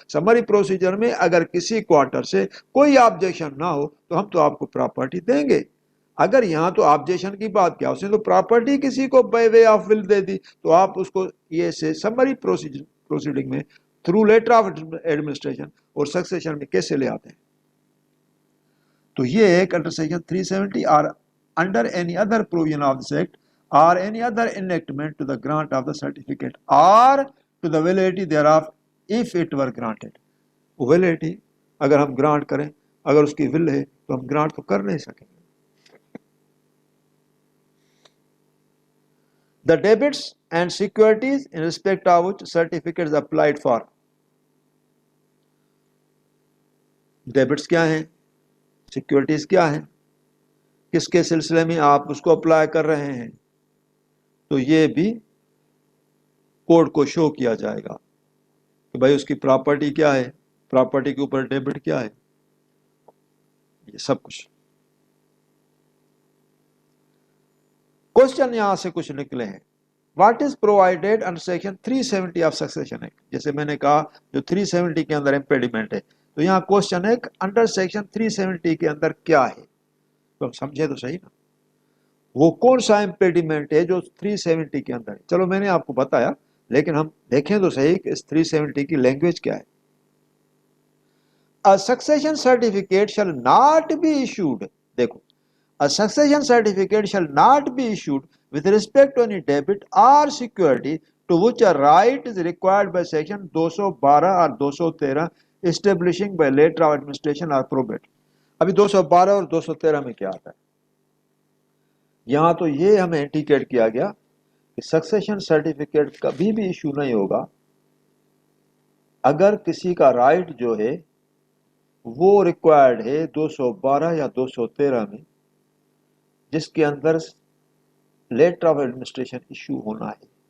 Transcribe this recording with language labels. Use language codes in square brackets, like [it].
[hi] Summary procedure में अगर किसी क्वार्टर से कोई ऑब्जेक्शन ना हो तो हम तो आपको प्रॉपर्टी देंगे। अगर यहाँ तो ऑब्जेक्शन की बात क्या, उसने तो प्रॉपर्टी किसी को by way of will दे दी, तो आप उसको ये से समरी प्रोसीडिंग में थ्रू लेटर ऑफ एडमिनिस्ट्रेशन और सक्सेशन में कैसे ले आते हैं? तो ये एक [en] Under section 370 और under any other provision of this act or any other enactment to the grant of the certificate or to the validity thereof if it were granted. [hi] validity अगर हम ग्रांट करें, अगर उसकी विल है तो हम grant तो कर नहीं सकेंगे। [en] The debits and securities in respect of which certificates applied for. [hi] Debits क्या हैं, सिक्योरिटीज क्या हैं, किसके सिलसिले में आप उसको अप्लाई कर रहे हैं, तो ये भी कोर्ट को शो किया जाएगा कि भाई उसकी प्रॉपर्टी क्या है, प्रॉपर्टी के ऊपर डेबिट क्या है, ये सब कुछ। क्वेश्चन यहां से कुछ निकले हैं। [en] What is provided under section 370 of succession act? [hi] जैसे मैंने कहा जो 370 के अंदर इम्पेडिमेंट है, तो यहाँ क्वेश्चन है अंडर सेक्शन 370 के अंदर क्या है, तो हम समझे तो सही ना, वो कौन सा इम्पेडिमेंट है जो 370 के अंदर है। चलो मैंने आपको बताया, लेकिन हम देखें तो सही कि इस 370 की लैंग्वेज क्या है। [en] a succession certificate shall not be issued, [hi] देखो, [en] a succession certificate shall not be issued with respect to any debit or security to which a right is required by section 212 और 213 establishing by letter of administration or probate। [hi] अभी 212 और 213 में क्या आता है? यहां तो ये हमें इंडिकेट किया गया कि सक्सेशन सर्टिफिकेट कभी भी इशू नहीं होगा अगर किसी का राइट जो है वो रिक्वायर्ड है 212 या 213 में, जिसके अंदर लेटर ऑफ एडमिनिस्ट्रेशन इशू होना है।